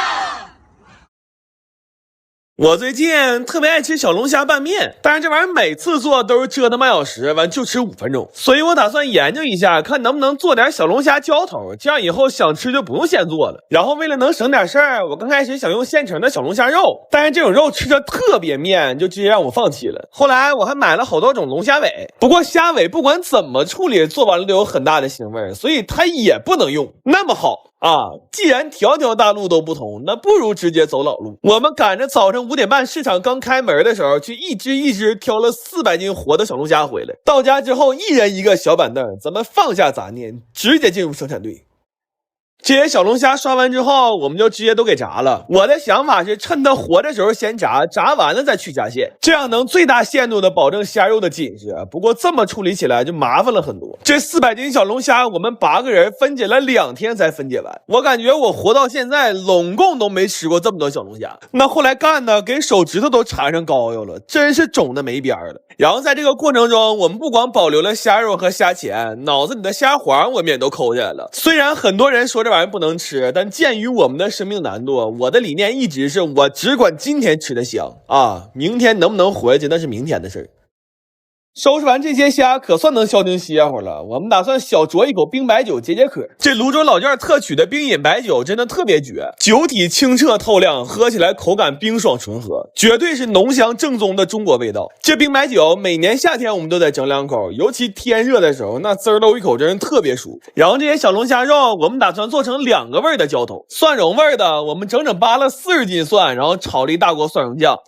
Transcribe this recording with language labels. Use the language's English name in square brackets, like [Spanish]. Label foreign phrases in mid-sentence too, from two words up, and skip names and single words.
[Chinese] 我最近特別愛吃小龍蝦拌面，但是這玩意兒每次做都是折騰半小時，完就吃5分鐘，所以我打算研究一下，看能不能做點小龍蝦浇頭，這樣以後想吃就不用现做了。然後為了能省點事兒，我剛開始想用現成的小龍蝦肉，但是這種肉吃着特別面，就直接讓我放棄了。後來我還買了好多種龍蝦尾，不過蝦尾不管怎麼處理，做完了都有很大的腥味，所以它也不能用。那么好既然条条大路都不通，那不如直接走老路。我们趕着早上5點半市場剛開門的時候，去一隻挑了400斤活的小龍蝦回來。到家之後，一人一個小板凳，咱們放下雜念，直接進入生產隊。這些小龍蝦刷完之後，我們就直接都給炸了。我的想法是趁它活的時候先炸，炸完了再去夾餡，這樣能最大限度的保證蝦肉的緊實。不過這麼處理起來就麻煩了很多。這400斤小龍蝦，我們8個人分解了2天才分解完。我感覺我活到現在，攏共都沒吃過這麼多小龍蝦。那後來幹的，給手指頭都纏上膏藥了，真是腫的沒邊兒了。然後在這個過程中，我們不光保留了蝦肉和蝦鉗，腦子裡的蝦黃我們也都摳下來了。雖然很多人說這玩意不能吃，但鑑於我們的生命難度，我的理念一直是我只管今天吃的香明天能不能活下去那是明天的事兒。收拾完这些蝦，可算能消停歇会儿了。我们打算小酌一口冰白酒解解渴。这泸州老窖特取的冰饮白酒真的特別絕，酒體清澈透亮，喝起來口感冰爽醇和，絕對是濃香正宗的中國味道。這冰白酒每年夏天我們都得整兩口，尤其天熱的時候，那滋兒漏一口真是特別舒服。然後這些小龍蝦肉，我們打算做成2個味的澆頭，蒜蓉味的，我們整整扒了40斤蒜，然後炒了一大鍋蒜蓉醬。